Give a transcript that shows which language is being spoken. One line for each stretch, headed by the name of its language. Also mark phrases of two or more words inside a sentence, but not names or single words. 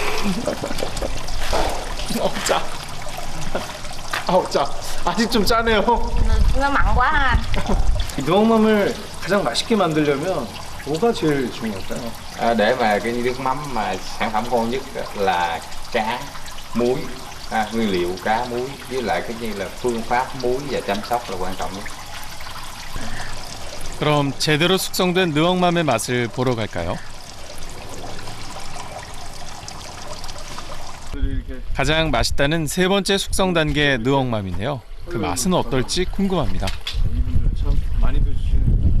Korean: 짜. 아우 짜. 아직 좀 짜네요.
Vietnamese: Nó mặn quá ha anh.
Korean: 이 누엉맘을 가장 맛있게 만들려면 뭐가 제일 중요할까요?
Vietnamese: Để mà cái nước mắm mà sản phẩm ngon nhất là cá, muối, nguyên liệu cá, muối với lại cái như là phương pháp muối và chăm sóc là quan trọng nhất.
Korean: 그럼 제대로 숙성된 느엉맘의 맛을 보러 갈까요? 가장 맛있다는 세 번째 숙성 단계 느엉맘인데요. 그 맛은 어떨지 궁금합니다. 이분들 참 많이들 주시는.